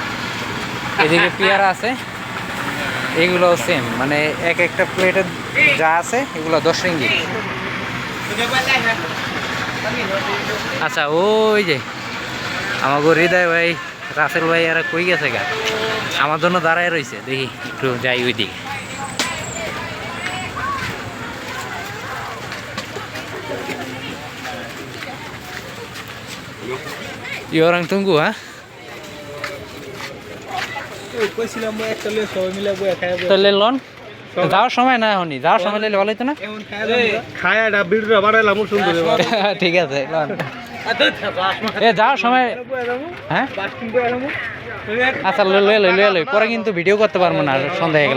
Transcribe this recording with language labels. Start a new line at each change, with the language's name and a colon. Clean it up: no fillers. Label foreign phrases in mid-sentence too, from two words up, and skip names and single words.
Bangla: এদিকে পেয়ারা আছে, এগুলো সেম, মানে এক একটা প্লেটের যা আছে এগুলো 10 রিঙ্গিত। আচ্ছা, ওই যে আমাকে হৃদয় ভাই, রাসেল ভাই আর কই গেছে গা, আমার জন্য দাঁড়ায় রয়েছে, দেখি একটু যাই ওই দিকে।
Malay: Orang tunggu ha?
Bangla: তাহলে লোন যাওয়ার সময় না, এখনই যাওয়ার সময় নিলে ভালো হতো না। ঠিক আছে, যাওয়ার সময় হ্যাঁ। আচ্ছা, লয়ে লই, পরে কিন্তু ভিডিও করতে পারবো না সন্ধ্যা হয়ে গেলে।